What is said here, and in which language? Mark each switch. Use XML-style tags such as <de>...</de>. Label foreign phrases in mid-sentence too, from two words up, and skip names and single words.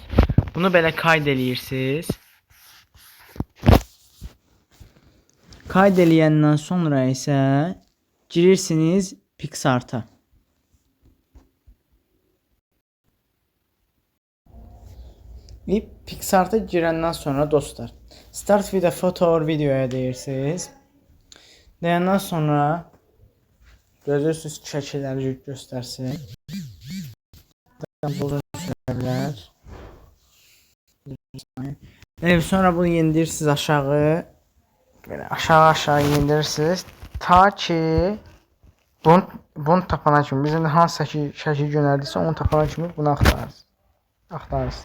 <az>Bunu belə kayd edirsiniz. Kayd eləyəndən sonra isə girirsiniz PicsArt'a. PicsArt'a girəndən sonra dostlar,</az> <en>Start with a photo or videoya deyirsiniz.</en> <az>Deyəndən sonra gözləyirsiniz ki, şəkilləri göstərsin. Sonra bunu indirirsiniz aşağı. Böyle aşağı indirirsiniz. Ta ki bunu tapana kimi, bizim hansı şəkil yönəldiysə onu tapana kimi bunu axtarırsınız.</az>